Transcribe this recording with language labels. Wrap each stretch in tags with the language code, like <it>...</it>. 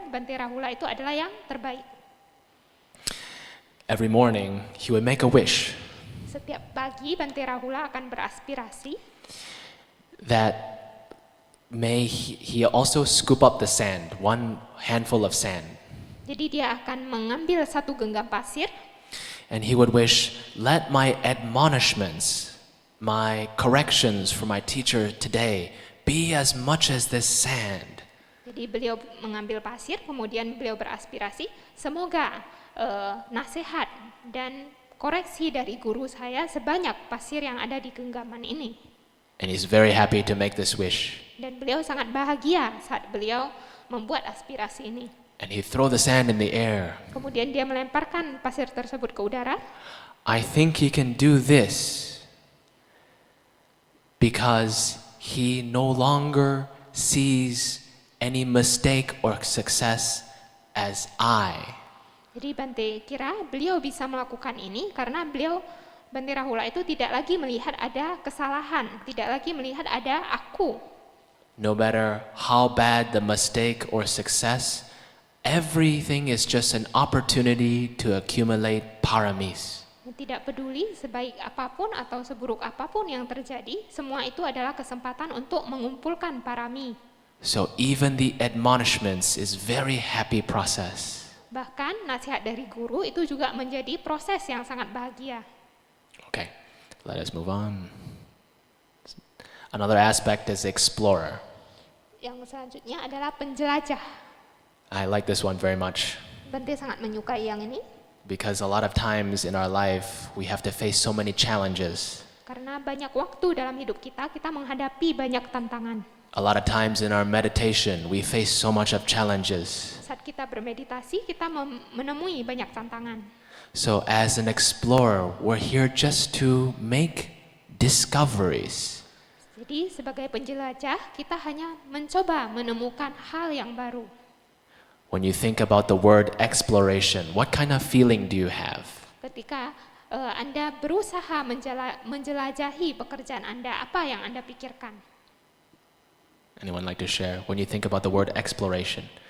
<id>Bante Rahula itu adalah yang terbaik.</id> <en>Every morning, he would make a wish</en> <id>Setiap pagi Bante Rahula akan beraspirasi</id> <en>that may he also scoop up the sand, one handful of sand.</en> <id>Jadi dia akan mengambil satu genggam pasir,</id> <en>And he would wish, let my admonishments, my corrections for my teacher today be as much as this sand.</en> <id>jadi beliau mengambil pasir, kemudian beliau beraspirasi, semoga nasihat dan koreksi dari guru saya sebanyak pasir yang ada di genggaman ini.</id> <en>And he's very happy to make this wish.</en> <id>Dan beliau sangat bahagia saat beliau membuat aspirasi ini.</id> <en>And he'd throw the sand in the air.</en> <id>Kemudian dia melemparkan pasir tersebut ke udara.</id> <en>I think he can do this because he no longer sees any mistake or success as I.</en> <id>Jadi Bante kira beliau bisa melakukan ini karena beliau Bante Rahula itu tidak lagi melihat ada kesalahan, tidak lagi melihat ada aku.</id> <en>No matter how bad the mistake or success, everything is just an opportunity to accumulate paramis.</en> <id>Tidak peduli sebaik apapun atau seburuk apapun yang terjadi, semua itu adalah kesempatan untuk mengumpulkan parami.</id> <en>So even the admonishments is very happy process.</en> <id>Bahkan nasihat dari guru itu juga menjadi proses yang sangat bahagia.</id> <en>Okay, let us move on. Another aspect is explorer.</en> <id>Yang selanjutnya adalah penjelajah.</id> <en>I like this one very much</en> <id>Bante sangat menyukai yang ini</id> <en>because a lot of times in our life we have to face so many challenges.</en> <id>karena banyak waktu dalam hidup kita menghadapi banyak tantangan.</id> <en>A lot of times in our meditation we face so much of challenges.</en> <id>Saat kita bermeditasi, kita menemui banyak tantangan.</id> <en>So as an explorer, we're here just to make discoveries.</en> <id>Jadi sebagai penjelajah, kita hanya mencoba menemukan hal yang baru.</id> <en>When you think about the word exploration, what kind of feeling do you have?</en> <id>Ketika Anda berusaha menjelajahi pekerjaan Anda, apa yang Anda pikirkan?</id> <en>Anyone like to share? When you think about the word exploration,</en>